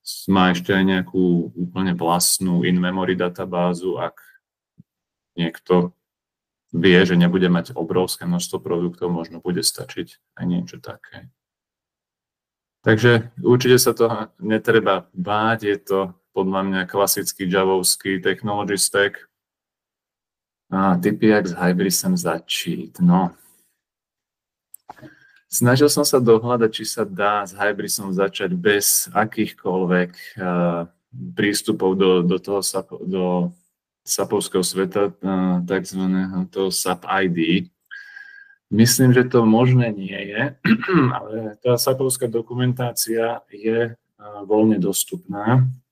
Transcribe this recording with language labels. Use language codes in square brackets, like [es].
[sk] Má ešte aj nejakú úplne vlastnú in-memory databázu, ak niekto vie, že nebude mať obrovské množstvo produktov, možno bude stačiť aj niečo také. Takže určite sa toho netreba báť, je to podľa mňa klasický javovský technology stack. [cs] A tipy, jak s Hybrisem začít. No. [sk] Snažil som sa dohľadať, či sa dá s Hybrisom začať bez akýchkoľvek prístupov do toho SAPovského sveta, takzvaného toho SAP ID. Myslím, že to možné nie je, ale tá SAPovská dokumentácia je voľne dostupná.